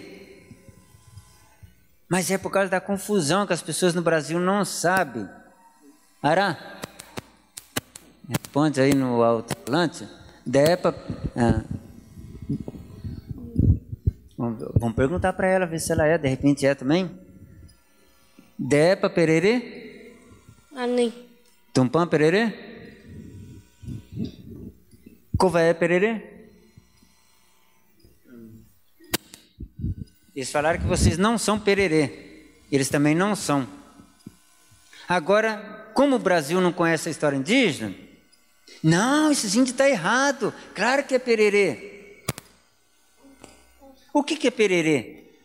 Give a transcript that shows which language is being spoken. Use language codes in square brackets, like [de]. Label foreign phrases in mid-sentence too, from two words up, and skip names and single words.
[pt] Mas é por causa da confusão que as pessoas no Brasil não sabem. Ará, responde aí no alto-falante. Vamos perguntar para ela, ver se ela é, de repente é também. Depa pererê? Ani. Tumpã pererê? Covaé pererê? Eles falaram que vocês não são pererê. Eles também não são. Agora, como o Brasil não conhece a história indígena, não, esses índios estão errados. Claro que é pererê. O que é pererê?